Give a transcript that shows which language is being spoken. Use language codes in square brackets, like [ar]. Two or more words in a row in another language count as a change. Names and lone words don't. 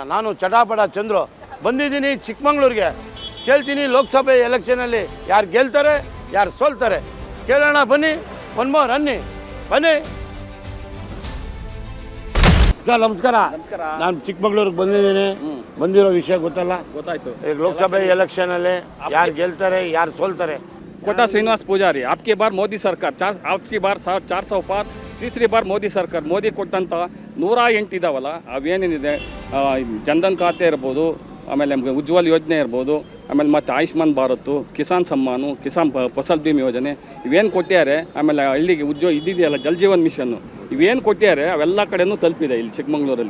[kn] ನಾನು ಚಟಾಪಟ ಚಂದ್ರು ಬಂದಿದ್ದೀನಿ ಚಿಕ್ಕಮಂಗ್ಳೂರಿಗೆ. ಕೇಳ್ತೀನಿ, ಲೋಕಸಭೆ ಎಲೆಕ್ಷನಲ್ಲಿ ಯಾರು ಗೆಲ್ತಾರೆ ಯಾರು ಸೋಲ್ತಾರೆ ಕೇಳೋಣ. ಬನ್ನಿ, 1 more ಅನ್ನಿ, ಬನ್ನಿ ಸರ್. ನಮಸ್ಕಾರ. ನಾನು ಚಿಕ್ಕಮಂಗ್ಳೂರಿಗೆ ಬಂದಿದ್ದೀನಿ. ಬಂದಿರೋ ವಿಷಯ ಗೊತ್ತಾಯ್ತು. ಈಗ ಲೋಕಸಭೆ ಎಲೆಕ್ಷನಲ್ಲಿ ಯಾರು ಗೆಲ್ತಾರೆ ಯಾರು ಸೋಲ್ತಾರೆ? कोटा श्रीनिवास पुजारी [hi] आपकी बार मोदी सरकार आपकी बार 400 पार तीसरी बार मोदी सरकार [kn] मोदी ಕೊಟ್ಟಂತ 108 ಇದಾವಲ್ಲ ಅವೇನೇನಿದೆ ಜನ್ಧನ್ ಖಾತೆ ಇರ್ಬೋದು, ಆಮೇಲೆ ಉಜ್ವಲ್ ಯೋಜನೆ ಇರ್ಬೋದು, ಆಮೇಲೆ ಮತ್ತು ಆಯುಷ್ಮಾನ್ ಭಾರತ್, ಕಿಸಾನ್ ಸಮ್ಮಾನು, ಕಿಸಾನ್ ಫಸಲ್ ಭೀಮಾ ಯೋಜನೆ ಇವೇನು ಕೊಟ್ಟಿದ್ದಾರೆ. ಆಮೇಲೆ ಹಳ್ಳಿಗೆ ಇದ್ದಿದೆಯಲ್ಲ ಜಲ್ ಜೀವನ್ ಮಿಷನ್ನು ಇವೇನು ಕೊಟ್ಟಿದ್ದಾರೆ ಅವೆಲ್ಲ ಕಡೆನೂ ತಲುಪಿದೆ ಇಲ್ಲಿ ಚಿಕ್ಕಮಂಗ್ಳೂರಲ್ಲಿ.